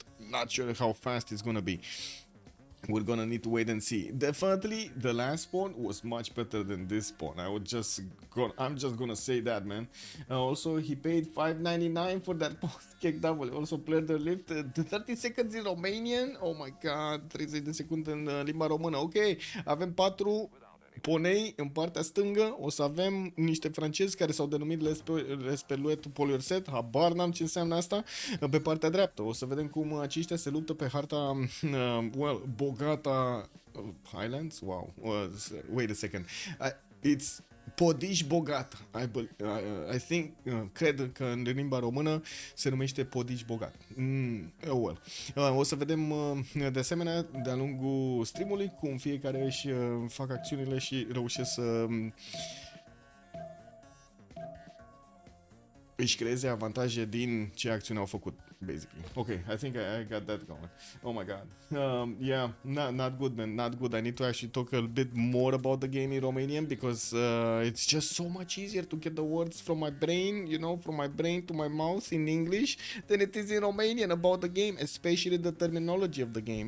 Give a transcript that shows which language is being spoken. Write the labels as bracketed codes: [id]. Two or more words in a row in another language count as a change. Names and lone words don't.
[en] Not sure how fast it's gonna be. We're gonna need to wait and see. Definitely the last spawn was much better than this spawn. I'm just gonna say that, man. Also, he paid $5.99 for that post-kick double. Also played the lift to 30 seconds in Romanian. Oh my god, [ro] 30 de secunde în limba română. Ok, avem 4 Poney, în partea stângă, o să avem niște francezi care s-au denumit Esperluettes Poliorcètes, habar n-am ce înseamnă asta. Pe partea dreaptă, o să vedem cum aceștia se luptă pe harta, bogata Highlands? [en] Wow, wait a second. It's Podiș Bogat. I think, [ro] cred că în limba română se numește Podiș Bogat. [en] Well. [ro] O să vedem de asemenea de-a lungul streamului cum fiecare își fac acțiunile și reușesc să își creeze avantaje din ce acțiuni au făcut, basically. [en] Okay, I think I got that going. Oh my god. Yeah, not good, man. Not good. I need to actually talk a bit more about the game in Romanian because it's just so much easier to get the words from my brain, you know, from my brain to my mouth in English than it is in Romanian about the game, especially the terminology of the game.